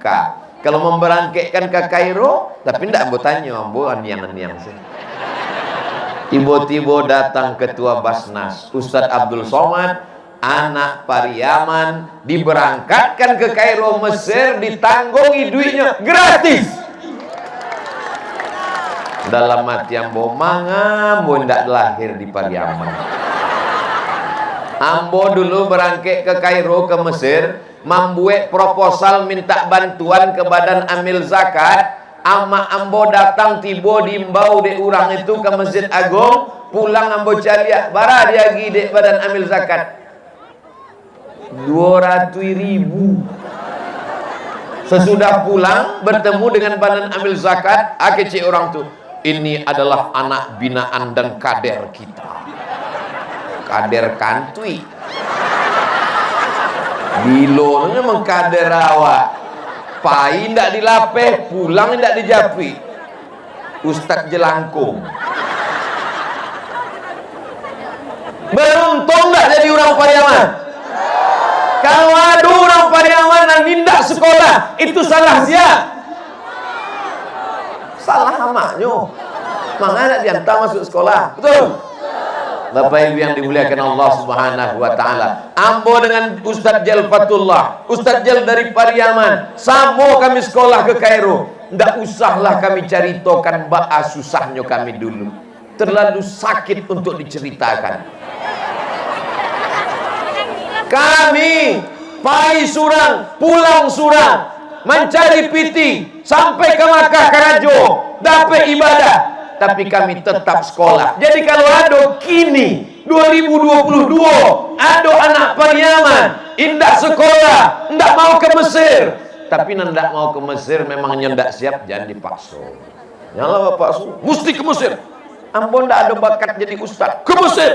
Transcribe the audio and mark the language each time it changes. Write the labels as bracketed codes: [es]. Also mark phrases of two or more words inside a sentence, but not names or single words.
[id] Kalau memberangkatkan ke Kairo, tapi tidak ambo tanya, [min] ambo aniang-aniang [id] sih. Tiba-tiba datang Ketua Basnas Ustadz Abdul Somad, anak Pariaman, diberangkatkan ke Kairo Mesir, ditanggungi duitnya gratis. [min] Dalam hati ambo, manga ambo [id] tidak lahir di Pariaman. Ambo dulu berangkat ke Kairo ke Mesir, membuat proposal minta bantuan ke Badan Amil Zakat. [min] Ama ambo datang tiba diimbau de orang itu ke Masjid Agung, pulang ambo caliak bara dia gi de Badan Amil Zakat 200.000. [id] Sesudah pulang bertemu dengan Badan Amil Zakat, akece orang tu, ini adalah anak binaan dan kader kita. [min] Kader kantui. Bilo memang kader awak. Pai ndak dilapeh, pulang ndak dijapi. [id] Ustadz jelangkung. Beruntung ndak jadi orang Pariaman. Kalau ada orang Pariaman yang nindak sekolah, itu salah siapa? Salah amaknya. Makanya diantar masuk sekolah. Betul? Bapak Ibu yang dimuliakan Allah [ar] Subhanahu wa taala. [id] Ambo dengan Ustadz Jal Fatullah, Ustadz Jal dari Pariaman, sama kami sekolah ke Kairo. [min] Ndak usahlah kami ceritakan ba'a susahnya kami dulu. [id] Terlalu sakit untuk diceritakan. [min] Kami pai surang, pulang surang, mencari piti sampai ke Makkah Karajo, [id] dapat ibadah, tapi kami tetap sekolah. Jadi kalau ada kini 2022 ada anak Pariaman [min] indak sekolah, [id] ndak mau ke Mesir, tapi ndak mau ke Mesir memangnya ndak siap, jangan dipaksa. [min] Nyala Bapak Su, mesti ke Mesir. Ampun ndak ada bakat jadi ustaz, ke Mesir.